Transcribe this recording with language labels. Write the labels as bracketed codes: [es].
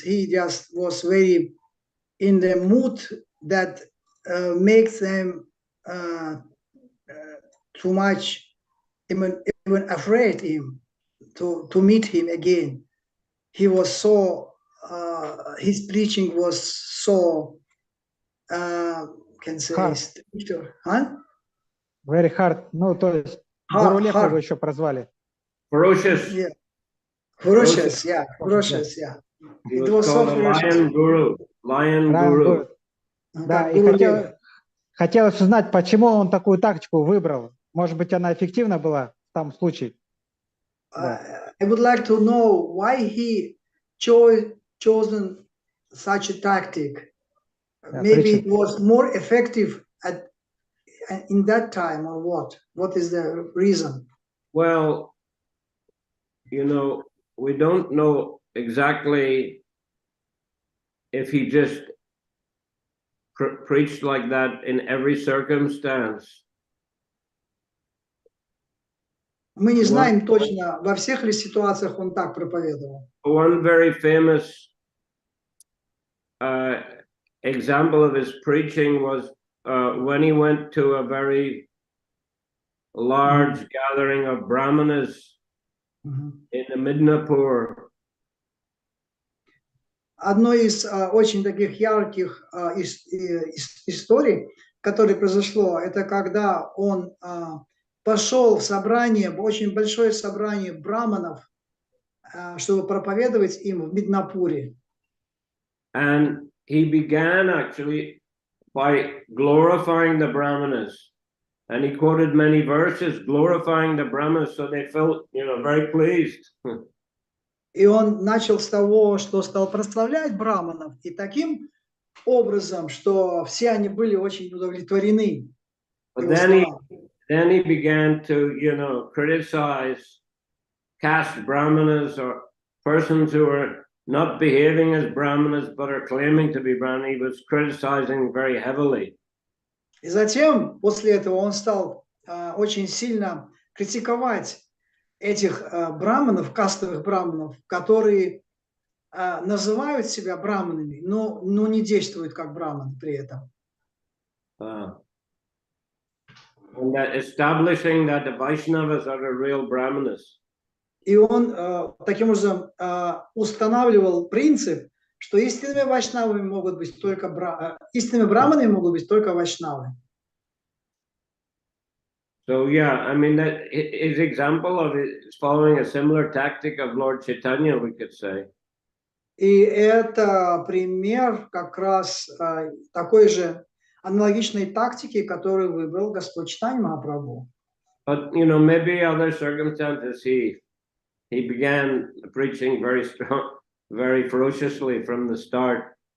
[en] He just was very in the mood that makes them too much even afraid him to meet him again. He was so his preaching was so can say hard. stricter, huh? Very hard. [ru] Ну, то есть Гуру Лев его еще прозвали. [en] Ferocious. Yeah. Ferocious, yeah. Ferocious, yeah. He It was was so called a ferocious. lion guru. Lion guru. [ru] Да, Как и Гуру Лев. хотелось узнать, почему он такую тактику выбрал. Может быть, она эффективна была в том случае. [en] I would like to know why he chosen such a tactic. Maybe it was more effective in that time, or what? What is the reason? Well, you know, we don't know exactly if he just preached like that in every circumstance. [ru] Мы не знаем точно, во всех ли ситуациях он так проповедовал. [en] One very famous example of his preaching was when he went to a very large gathering of Brahmanas in the Midnapur. [ru] Одной из очень таких ярких историй, которое произошло, это когда он пошел в собрание, очень большое собрание браманов, чтобы проповедовать им в Миднапуре. [en] And he began actually by glorifying the Brahmanas. And he quoted many verses glorifying the Brahmanas, so they felt, you know, very pleased. [ru] И он начал с того, что стал прославлять браманов, и таким образом, что все они были очень удовлетворены. [en] But then he began to, you know, criticize caste Brahmanas or persons who are not behaving as Brahmanas but are claiming to be Brahman. He was criticizing very heavily. [ru] И затем, после этого, он стал очень сильно критиковать этих браманов, кастовых браманов, которые называют себя браманами, но не действуют как браманы при этом. [en] And that establishing that the Vaishnavas are the real Brahmanas. [ru] И он таким образом устанавливал принцип, что истинными вайшнавами могут быть только истинными браманами могут быть только вайшнавы. [en] So yeah, I mean that his example of it is following a similar tactic of Lord Chaitanya, we could say. [ru] И это пример как раз такой же аналогичной тактики, которую выбрал Господь Чайтанья Махапрабху. [en] But you know, maybe other circumstances he began preaching very strong, very ferociously from the start.